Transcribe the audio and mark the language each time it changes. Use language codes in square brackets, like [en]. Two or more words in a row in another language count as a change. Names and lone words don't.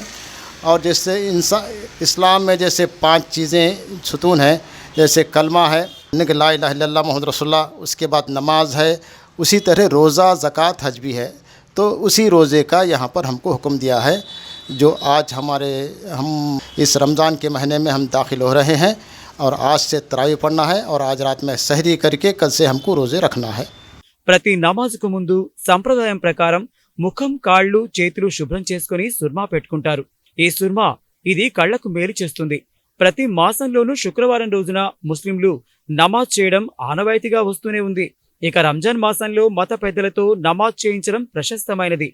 [ur] اور جیسے اسلام میں جیسے 5 چیزیں ستون ہیں، جیسے کلمہ ہے، کہ [ar] لا الہ الا اللہ محمد رسول اللہ، [ur] اس کے بعد نماز ہے، اسی طرح روزہ، زکوٰۃ، حج بھی ہے، تو اسی روزے کا یہاں پر ہم کو حکم دیا ہے، جو آج ہم اس رمضان کے مہینے میں ہم داخل ہو رہے ہیں، اور آج سے تراویح پڑھنا ہے، اور آج رات میں سحری کر کے کل سے ہم کو روزے رکھنا ہے۔ [te] ప్రతి నమాజుకు ముందు సంప్రదాయం ప్రకారం ముఖం, కాళ్ళు, చేతులు శుభ్రం చేసుకుని సుర్మా పెట్టుకుంటారు. ఈ సుర్మా ఇది కళ్లకు మేలు చేస్తుంది. ప్రతి మాసంలోనూ శుక్రవారం రోజున ముస్లింలు నమాజ్ చేయడం ఆనవాయితీగా వస్తూనే ఉంది. ఇక రంజాన్ మాసంలో మత పెద్దలతో నమాజ్ చేయించడం ప్రశస్తమైనది.